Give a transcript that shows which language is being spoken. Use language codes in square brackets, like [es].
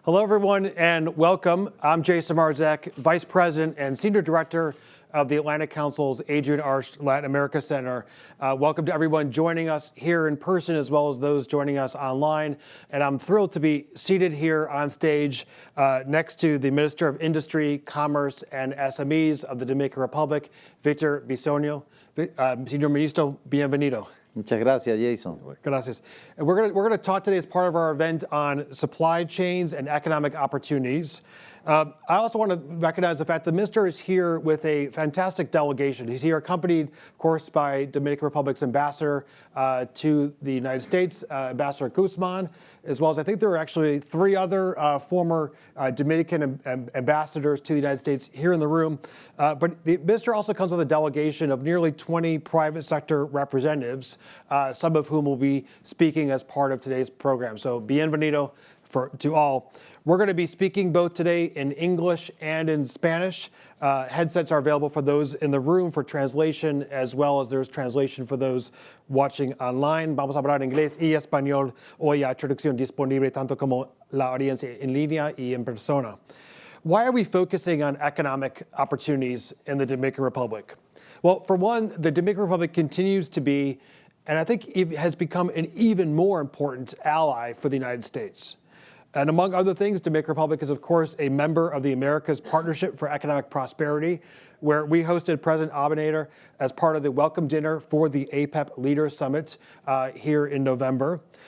[en] Hello, everyone, and welcome. I'm Jason Marzek, Vice President and Senior Director of the Atlantic Council's Adrian Arst Latin America Center. Welcome to everyone joining us here in person, as well as those joining us online. And I'm thrilled to be seated here on stage next to the Minister of Industry, Commerce, and SMEs of the Dominican Republic, Víctor Bisonó. [es] Señor Ministro, bienvenido. Muchas gracias, Jason. Gracias. [en] And we're going to talk today as part of our event on supply chains and economic opportunities. I also want to recognize the fact the minister is here with a fantastic delegation. He's here accompanied, of course, by Dominican Republic's ambassador to the United States, Ambassador Guzman, as well as I think there are actually 3 other former Dominican ambassadors to the United States here in the room. But the minister also comes with a delegation of nearly 20 private sector representatives, some of whom will be speaking as part of today's program. So bienvenido to all. We're going to be speaking both today in English and in Spanish. Headsets are available for those in the room for translation, as well as there's translation for those watching online. [es] Vamos a hablar inglés y español. Hoy hay traducción disponible tanto como la audiencia en línea y en persona. [en] Why are we focusing on economic opportunities in the Dominican Republic? Well, for one, the Dominican Republic continues to be, and I think it has become an even more important ally for the United States. And among other things, Dominican Republic is, of course, a member of the Americas Partnership for Economic Prosperity, where we hosted President Abinader as part of the welcome dinner for the APEP Leaders Summit here in November.